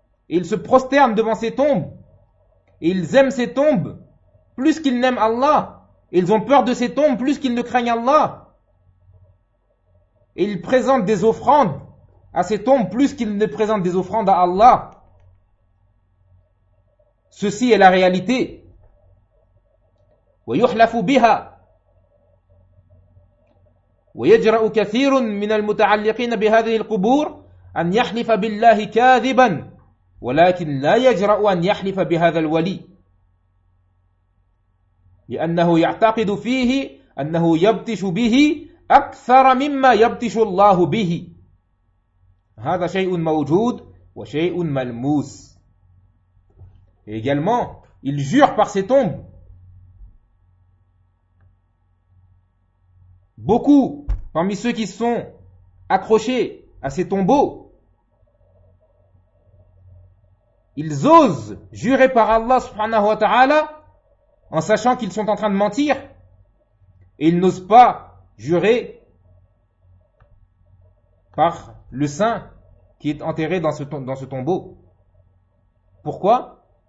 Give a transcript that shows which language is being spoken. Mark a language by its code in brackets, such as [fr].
[fr] Et ils se prosternent devant ces tombes. Et ils aiment ces tombes plus qu'ils n'aiment Allah. Et ils ont peur de ces tombes plus qu'ils ne craignent Allah. Et ils présentent des offrandes à ces tombes plus qu'ils ne présentent des offrandes à Allah. Ceci est la réalité. [ar] وَيُحْلَفُ بِهَا وَيَجْرَأُ كَثِيرٌ مِنَ الْمُتَعَلِّقِينَ بِهَذِهِ الْقُبُورِ أَنْ يَحْلِفَ بِاللَّهِ كَاذِبًا ولكن لا يجرؤ أن يحلف بهذا الولي لأنه يعتقد فيه أنه يبتش به أكثر مما يبتش الله به. هذا شيء موجود وَشَيْءٌ مَلْمُوسٌ. [fr] Et également, il jure par ses tombes. Beaucoup parmi ceux qui sont accrochés à ces tombeaux, ils osent jurer par Allah subhanahu wa ta'ala en sachant qu'ils sont en train de mentir, et ils n'osent pas jurer par le saint qui est enterré dans ce tombeau. Pourquoi?